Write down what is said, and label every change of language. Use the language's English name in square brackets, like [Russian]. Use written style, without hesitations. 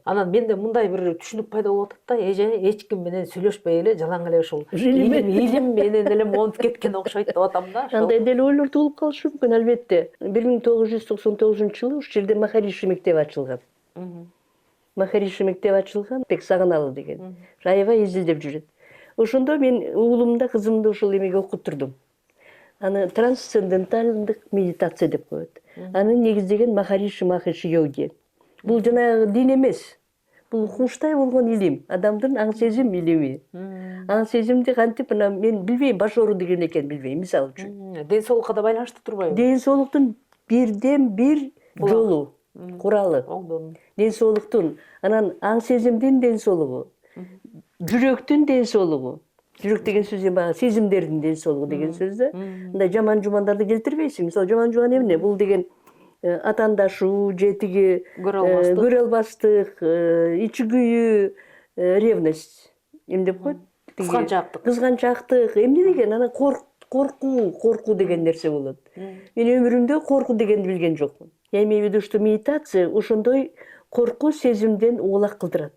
[Kyrgyz] Анан менде мындай бир түшүнүк пайда болуп атат да, эже эч ким менен сүйлөшпөй эле жалаң эле ушул илим менен эле монуп кеткен окшойт деп атам да. Андай деле ойлор туулуп калышы мүмкүн, албетте. 1999-жылы ушул жерде Махариши мектеби ачылган. Махариши мектеби ачылган, Бек Сагыналы деген. Аябай изилдеп жүрөт. Ошондо мен уулумду, кызымды ушул эмеге окуттурдум. Аны трансценденталдык медитация деп коет. Аны негиздеген Махариши Махариши йоги. Бул жанагы дин эмес. Бул куштай болгон илим, адамдын аң сезим илими. Аң сезимди кантип мен билбейм, баш оору деген экен билбейм, мисалы үчүн. Ден соолукка да байланыштуу турбайбы? Ден соолуктун бирден бир жолу, куралы. Ден соолуктун, анан аң сезимдин ден соолугу, жүрөктүн ден соолугу. Жүрөк деген сөз баягы сезимдердин ден соолугу деген сөз да. Мындай жаман жумандарды келтирбейсиң. Мисалы жаман жуман эмне? Бул деген атандашуу, же тиги көрө албастык, ичи күйүү, ревность. Эмне деп коет? Кызганчактык. Эмне деген? Анан коркуу деген нерсе болот. Мен өмүрүмдө коркуу дегенди билген жокмун. [Russian] Я имею в виду, что медитация [Kyrgyz] ошондой коркуу сезимден оолак кылдырат.